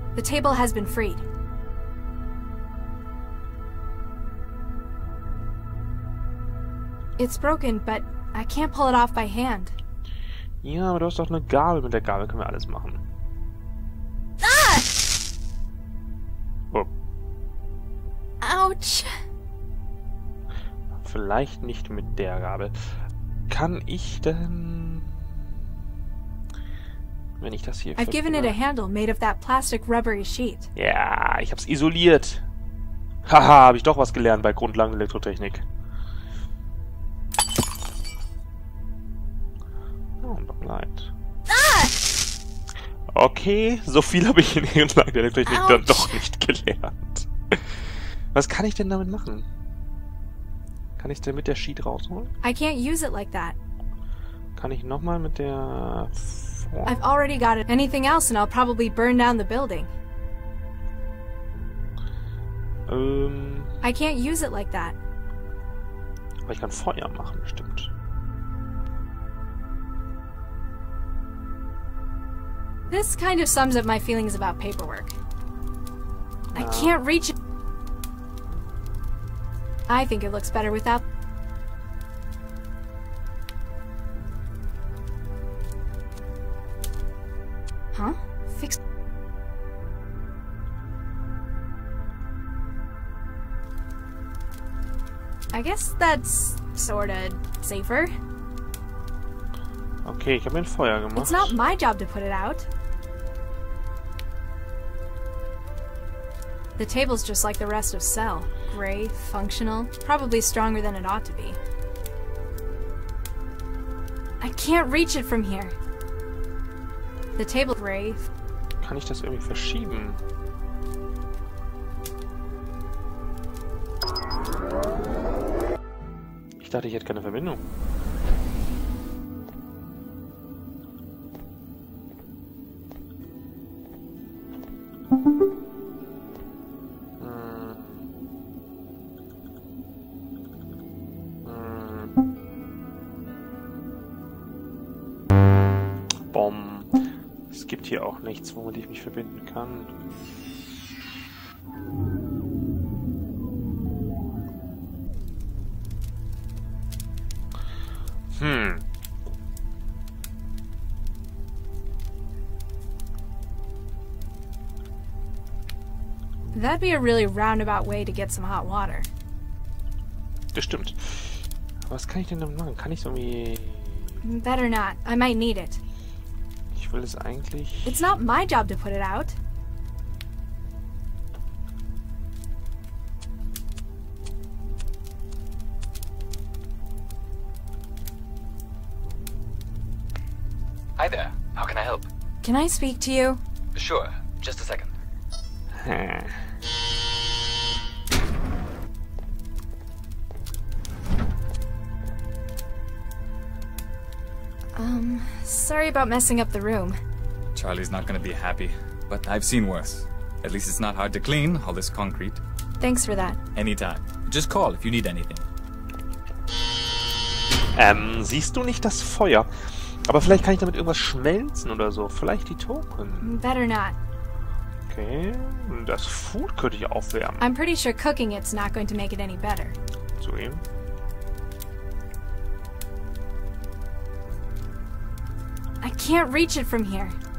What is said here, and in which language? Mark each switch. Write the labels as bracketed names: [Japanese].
[English] The table has been freed. It's broken, but I can't pull it off by hand. [German] Ja, aber du hast doch eine Gabel. Mit der Gabel können wir alles machen. Ah! Oh. Ouch. Vielleicht nicht mit der Gabel. Kann ich denn... Wenn ich das hier... [English] I've given it a handle made of that plastic rubbery sheet. [German] Ja, ich hab's isoliert. Haha, habe ich doch was gelernt bei Grundlagen Elektrotechnik. Oh, Backlight. Okay, so viel habe ich in Grundlagen der Elektrotechnik dann doch nicht gelernt. Was kann ich denn damit machen? Kann ich denn mit der Sheet rausholen? [English] I can't use it like that. [German] Kann ich nochmal mit der... [English] I've already got it. Anything else and I'll probably burn down the building. I can't use it like that. [German] Aber ich kann Feuer machen, bestimmt. [English] This kind of sums up my feelings about paperwork. I can't reach it. I think it looks better without... Huh? Fix... I guess that's sorta safer. [German] Okay, ich habe mir ein Feuer gemacht. [English] It's not my job to put it out. The table's just like the rest of Cell. Gray, functional, probably stronger than it ought to be. I can't reach it from here. The table gray. [German] Kann ich das irgendwie verschieben? Ich dachte, ich hätte keine Verbindung. Es gibt hier auch nichts, womit ich mich verbinden kann. [English] That'd be a really roundabout way to get some hot water. [German] Das stimmt. Was kann ich denn damit machen? Kann ich so irgendwie... [English] Better not. I might need it. [German] Ich will es eigentlich... [English] It's not my job to put it out. Hi there. How can I help? Can I speak to you? Sure. Just a second. Sorry about messing up the room. Charlie's not gonna be happy, but I've seen worse. At least it's not hard to clean, all this concrete. Thanks for that. Anytime. Just call if you need anything. [German] Siehst du nicht das Feuer? Aber vielleicht kann ich damit irgendwas schmelzen oder so. Vielleicht die Token. [English] Better not. [German] Okay, das Food könnte ich aufwärmen. [English] I'm pretty sure cooking it's not going to make it any better. [German] Zu ihm. [English] I can't reach it from here.